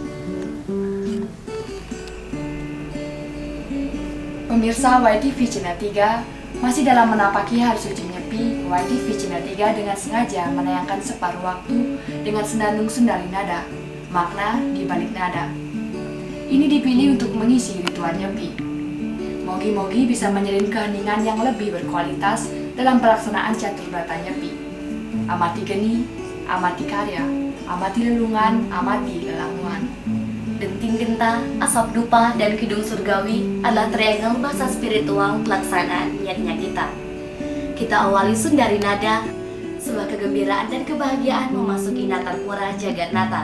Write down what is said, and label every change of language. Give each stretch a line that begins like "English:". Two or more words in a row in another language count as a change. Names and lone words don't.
Indonesian: Pemirsa YTV Channel 3, masih dalam menapaki hari suci Nyepi, YTV Channel 3 dengan sengaja menayangkan separuh waktu dengan senandung Sundari Nada, makna di balik nada. Ini dipilih untuk mengisi ritual Nyepi. Mogi-mogi bisa menjalin keheningan yang lebih berkualitas dalam pelaksanaan catur berata Nyepi. Amati geni, amati karya, amati lelungan, amati lelamuan. Denting Genta, Asap Dupa, dan Kidung Surgawi adalah triangle bahasa spiritual pelaksanaan niatnya kita. Kita awali Sundari Nada, sebuah kegembiraan dan kebahagiaan memasuki Natar Pura Jagat Nata.